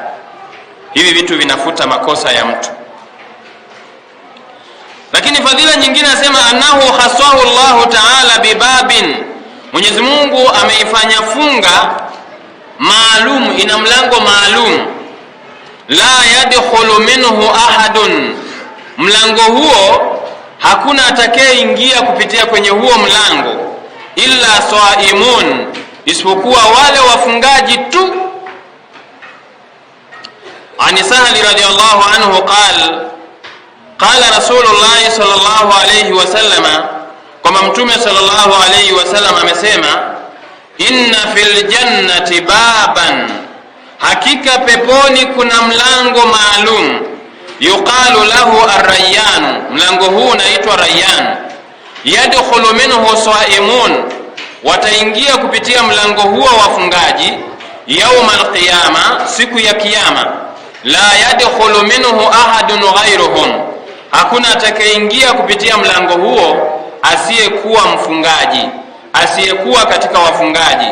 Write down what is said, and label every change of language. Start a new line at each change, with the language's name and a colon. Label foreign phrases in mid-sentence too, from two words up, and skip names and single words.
Swahili: Hivi vitu vinafuta makosa ya mtu. Lakini fadhila nyingine nasema
Arabic: أنه خصه الله تعالى بباب,
Swahili: Mwenyezi Mungu ameifanya funga maalum, ina mlango maalum,
Arabic: لا يدخل منه أحد,
Swahili: mlango huo hakuna atakayeingia kupitia kwenye huo mlango,
Arabic: إلا الصائمون,
Swahili: isipokuwa wale wafungaji tu.
Arabic: عن سهل رضي الله عنه قال رسول الله صلى الله عليه وسلم,
Swahili: kwamba mtume
Arabic: صلى الله عليه وسلم amesema إن في الجنة بابا,
Swahili: hakika peponi kuna mlango maalum, yuqalu
Arabic: له الريان,
Swahili: mlango huu unaitwa Rayyan,
Arabic: يدخل منه الصائمون,
Swahili: wataingia kupitia mlango huo wafungaji,
Arabic: يوم القيامة,
Swahili: siku ya kiyama,
Arabic: لا يدخل منه أحد غيرهم,
Swahili: hakuna atakayeingia kupitia mlango huo asiyekuwa mfungaji, asiyekuwa katika wafungaji.